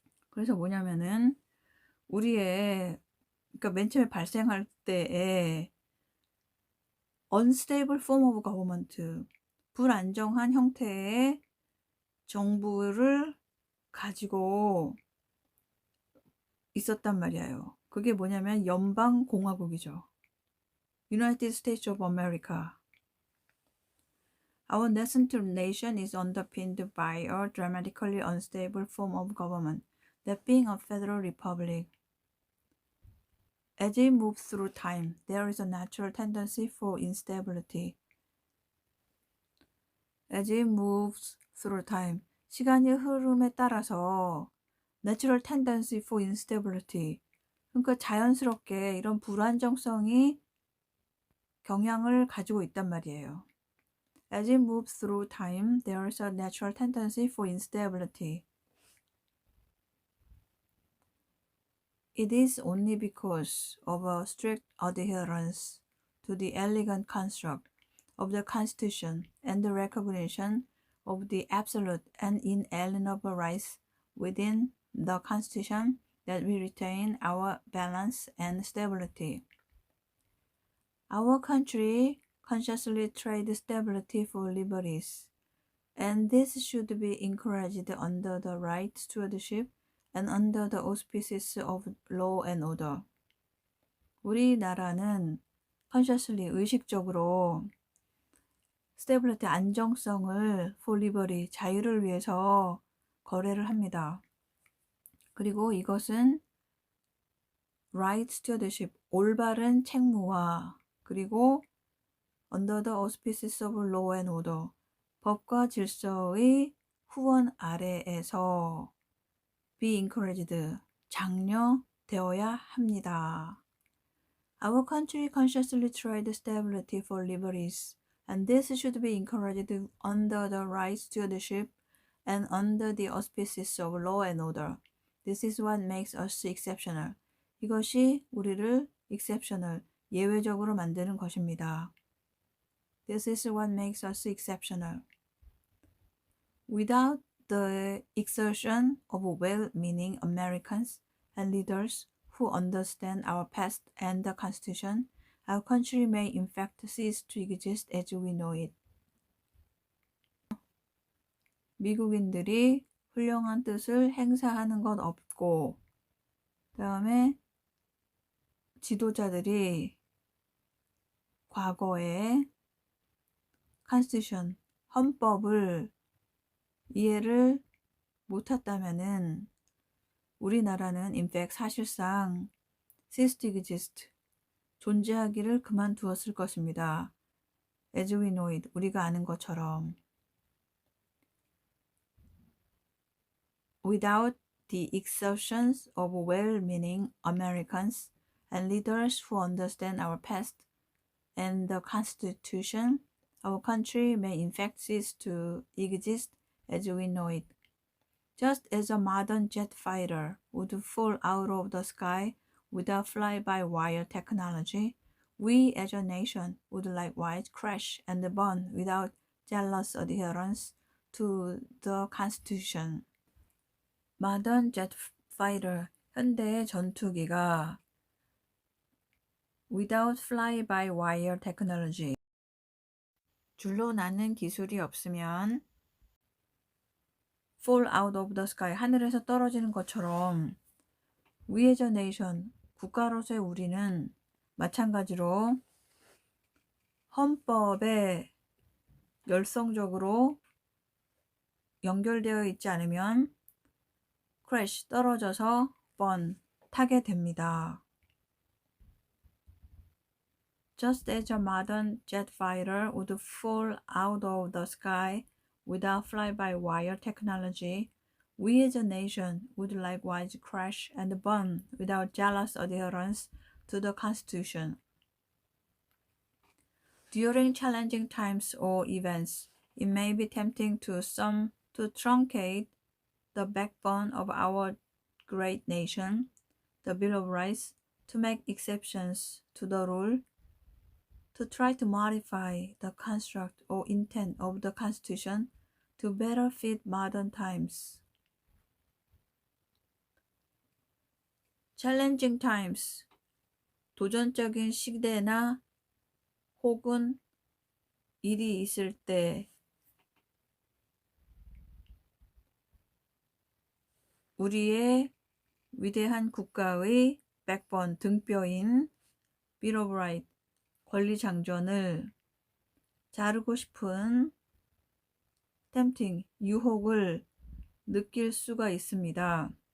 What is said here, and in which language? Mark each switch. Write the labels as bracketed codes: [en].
[ko] 그래서 뭐냐면은 우리의 그러니까 맨 처음에 발생할 때에 [en] unstable form of government [ko] 불안정한 형태의 정부를 가지고 있었단 말이에요. 그게 뭐냐면 연방공화국이죠. [en] United States of America. Our nascent nation is underpinned by a dramatically unstable form of government, that being a federal republic. As it moves through time, there is a natural tendency for instability. As it moves through time, [ko] 시간의 흐름에 따라서 [en] natural tendency for instability. [ko] 그러니까 자연스럽게 이런 불안정성이 경향을 가지고 있단 말이에요. [en] As it moves through time, there is a natural tendency for instability. It is only because of a strict adherence to the elegant construct of the Constitution and the recognition of the absolute and inalienable rights within the Constitution that we retain our balance and stability. Our country consciously trades stability for liberties, and this should be encouraged under the right stewardship and under the auspices of law and order. [ko] 우리나라는 consciously 의식적으로 stability 안정성을 [en] for liberty [ko] 자유를 위해서 거래를 합니다. 그리고 이것은 [en] right stewardship [ko] 올바른 책무와 그리고 [en] under the auspices of law and order [ko] 법과 질서의 후원 아래에서 [en] be encouraged [ko] 장려되어야 합니다. [en] Our country consciously tried stability for liberties, and this should be encouraged under the right stewardship and under the auspices of law and order. This is what makes us exceptional. [ko] 이것이 우리를 exceptional, 예외적으로 만드는 것입니다. [en] This is what makes us exceptional. Without the exertion of well-meaning Americans and leaders who understand our past and the Constitution, our country may in fact cease to exist as we know it. [ko] 미국인들이 훌륭한 뜻을 행사하는 것 없고, 다음에 지도자들이 과거에 Constitution, 헌법을 이해를 못했다면은 우리나라는 [en] in fact [ko] 사실상 [en] cease to exist, [ko] 존재하기를 그만두었을 것입니다. [en] As we know it, [ko] 우리가 아는 것처럼. [en] Without the exertions of well-meaning Americans and leaders who understand our past and the Constitution, our country may in fact cease to exist as we know it. Just as a modern jet fighter would fall out of the sky without fly-by-wire technology, we as a nation would likewise crash and burn without jealous adherence to the Constitution. Modern jet fighter, [ko] 현대 전투기가 [en] without fly-by-wire technology, [ko] 줄로 나는 기술이 없으면 [en] fall out of the sky, [ko] 하늘에서 떨어지는 것처럼 [en] we as a nation, [ko] 국가로서의 우리는 마찬가지로 헌법에 열성적으로 연결되어 있지 않으면 crash, 떨어져서 burn, 타게 됩니다. [en] Just as a modern jet fighter would fall out of the sky without fly-by-wire technology, we as a nation would likewise crash and burn without jealous adherence to the Constitution. During challenging times or events, it may be tempting to some to truncate the backbone of our great nation, the Bill of Rights, to make exceptions to the rule, to try to modify the construct or intent of the Constitution to better fit modern times. Challenging times, [ko] 도전적인 시대나 혹은 일이 있을 때 우리의 위대한 국가의 백번 등뼈인 Bill of Rights, 권리장전을 자르고 싶은 tempting, 유혹을 느낄 수가 있습니다.